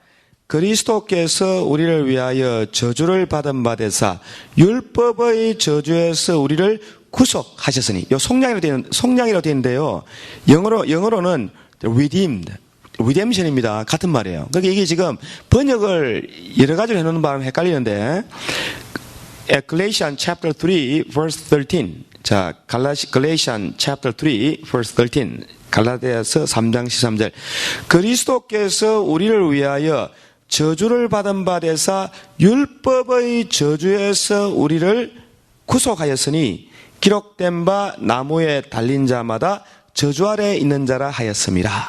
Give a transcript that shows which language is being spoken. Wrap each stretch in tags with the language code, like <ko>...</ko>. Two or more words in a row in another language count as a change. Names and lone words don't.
<ko>그리스도께서 우리를 위하여 저주를 받은 바 되사 율법의 저주에서 우리를 구속하셨으니. 요 속량이라고 되어 있는데요. 영어로는 redemption입니다. 같은 말이에요. 그러니까 이게 지금 번역을 여러 가지로 해놓는 바람에 헷갈리는데,</ko> <en>Galatians chapter 3 verse 13. 자, Galatians chapter 3 verse 13.</en> <ko>갈라디아서 3장 13절. 그리스도께서 우리를 위하여 저주를 받은 바 되사 율법의 저주에서 우리를 구속하였으니 기록된 바 나무에 달린 자마다 저주 아래 있는 자라 하였음이라.</ko>